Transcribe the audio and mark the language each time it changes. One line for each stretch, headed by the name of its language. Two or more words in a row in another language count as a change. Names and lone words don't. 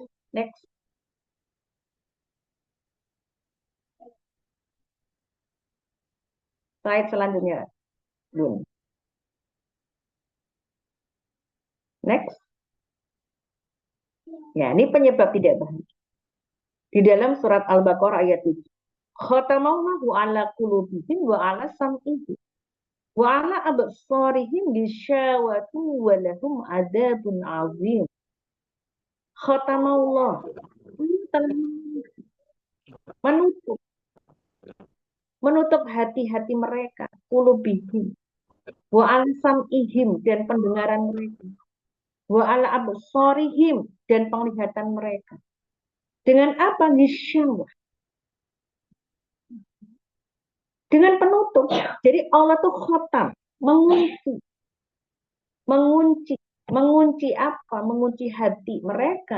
Indonesian: Next. Slide selanjutnya. Bun. Next. Ya, ini penyebab tidak bahagia. Di dalam surat Al-Baqarah ayat 7.
Arabic: ختم الله على قلوبهم وعلى سمعهم وعلى أبصارهم غشاوة ولهم عذاب عظيم. Khatamallah.
Indonesian: Menutup hati-hati mereka,
Arabic: قلوبهم وعلى سمعهم
Indonesian: dan pendengaran mereka.
Arabic: وعلى أبصارهم
Indonesian: dan penglihatan mereka. Dengan apa? Bisyawah. Dengan penutup. Jadi Allah tuh khotam, mengunci. Mengunci. Mengunci apa? Mengunci hati mereka.